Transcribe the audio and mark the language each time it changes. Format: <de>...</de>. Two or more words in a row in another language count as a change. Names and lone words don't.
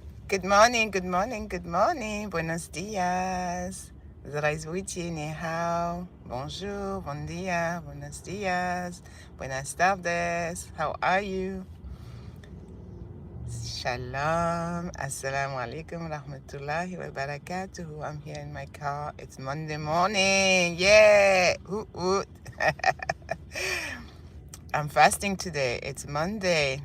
<en>Good morning, good morning, good morning.</en> <es>Buenos dias. Здравствуйте,</es> <zh>ni hao.</zh> <es>Bonjour,</es> <pt>bon dia,</pt> <es>buenos dias, buenas tardes.</es> <en>How are you? Shalom.</en> <ar>السلام عليكم رحمة الله وبركاته.</ar> <en>I'm here in my car. It's Monday morning. Yeah. Hoot, hoot. I'm fasting today. It's Monday.</en>